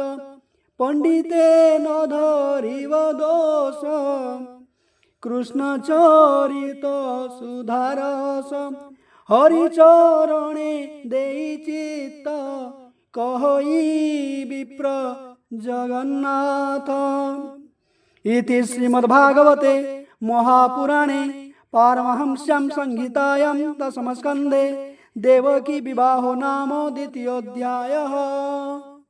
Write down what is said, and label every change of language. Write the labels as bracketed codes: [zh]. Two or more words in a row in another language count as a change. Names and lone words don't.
[or] ପଣ୍ଡିତେ ନ ଧରିବ ଦୋଷ କୃଷ୍ଣ ଚରିତ ସୁଧାରସ। ହରିଚରଣେ ଦେଇ ଚିତ୍ତ କହଇ ବିପ୍ର ଜଗନ୍ନାଥ। [sa] इति श्रीमद्भागवते महापुराणे पारमहंस्यां संहितायां दशमस्कन्धे देवकी विवाहो नाम द्वितीयोऽध्यायः।